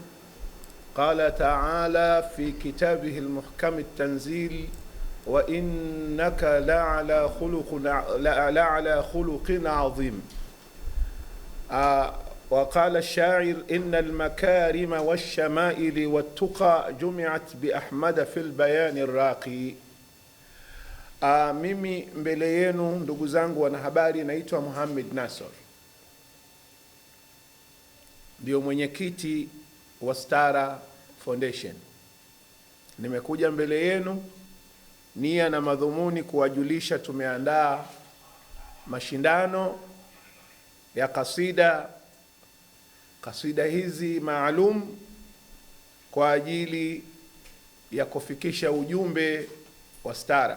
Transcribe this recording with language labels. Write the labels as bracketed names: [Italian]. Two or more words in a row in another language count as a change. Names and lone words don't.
[Arabic] قال تعالى في كتابه المحكم التنزيل: وإنك لعلى خلق عظيم. وقال الشاعر: إن المكارم والشمائل والتقى جمعت بأحمد في البيان الراقي. [Swahili] Mimi mbele yenu ndugu zangu wanahabari, naitwa Muhammad Nasor, ndio mwenyekiti wa Stara Foundation. Nimekuja mbele yenu nia na madhumuni kuwajulisha tumeandaa mashindano ya kasida hizi maalum kwa ajili ya kufikisha ujumbe wa Stara.